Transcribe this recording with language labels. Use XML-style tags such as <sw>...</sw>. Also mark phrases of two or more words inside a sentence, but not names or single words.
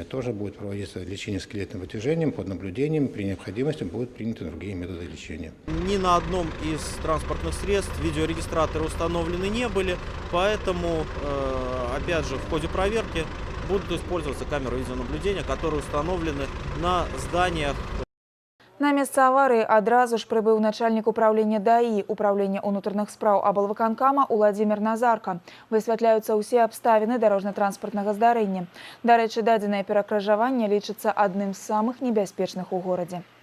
<ru>Тоже будет проводиться лечение скелетным вытяжением под наблюдением. При необходимости будут приняты другие методы лечения. Ни на одном из транспортных средств видеорегистраторы установлены не были, поэтому, опять же, в ходе проверки будут использоваться камеры видеонаблюдения, которые установлены на зданиях.</ru> <be>На месца аварыі адразу ж прыбыў начальнік управлення ДАІ управлення ўнутраных спраў аблвыканкама Уладзімір Назарка. Высвятляюцца ўсе абставіны дарожна-транспартнага здарэння. Дарэчы, дадзенае перакрыжаванне лічыцца адным з самых небяспечных у горадзе.</be>